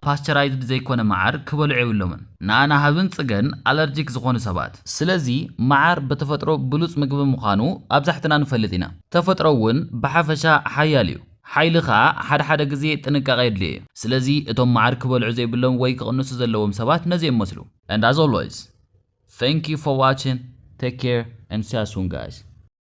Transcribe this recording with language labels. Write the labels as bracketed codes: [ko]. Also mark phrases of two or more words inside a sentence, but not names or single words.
[ti] ፓስቸራይዝድ ዘይኮነ መዓር ክበልዑ የብሎምን ንኣናሃብን ጽገን ኣለርጂክ ዝኾኑ ሰባት ስለዚ መዓር ብተፈጥሮ ብሉጽ ምግቢ ምዃኑ ኣብዛሕትና ንፈልጥ ኢና ተፈጥሮ እውን ብሓፈሻ ሓያል እዩ ሓይልኻ ሓደ ግዜ ጥንቃቐ የድልዮ ስለዚ እቶም መዓር ክበልዑ ዘይብሎም ወይ ክቕንሱ ዘለዎም ሰባት ነዚ ይመስሉ [en] and as always thank you for watching take care and see you soon guys